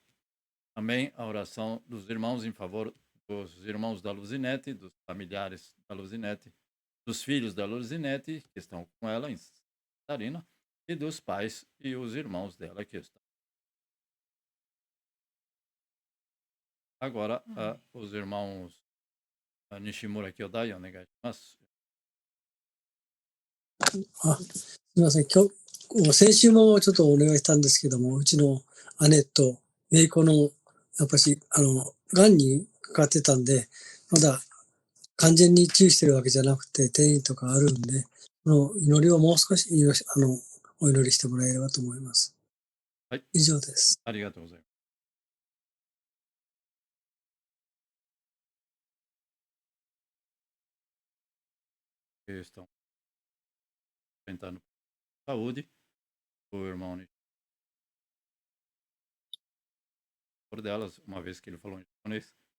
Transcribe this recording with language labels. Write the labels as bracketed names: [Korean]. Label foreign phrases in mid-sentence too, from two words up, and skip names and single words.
[Portuguese] Também a oração dos irmãos em favor dos irmãos da Luzinete, dos familiares da Luzinete, dos filhos da Luzinete, que estão com ela em Santa Catarina, e dos pais e os irmãos dela que estão. Agora, os irmãos Nishimura [Japanese] 兄弟、お願いします. あ、すみません。先週もちょっとお願いしたんですけども、うちの姉と姪っ子の、やっぱし、癌にかかってたんで、まだ完全に治癒してるわけじゃなくて、転移とかあるんで、その祈りをもう少しお祈りしてもらえればと思います。はい。以上です。ありがとうございます。 [Portuguese] Que estão enfrentando saúde, o irmão Nishimura por delas, uma vez que ele falou em japonês.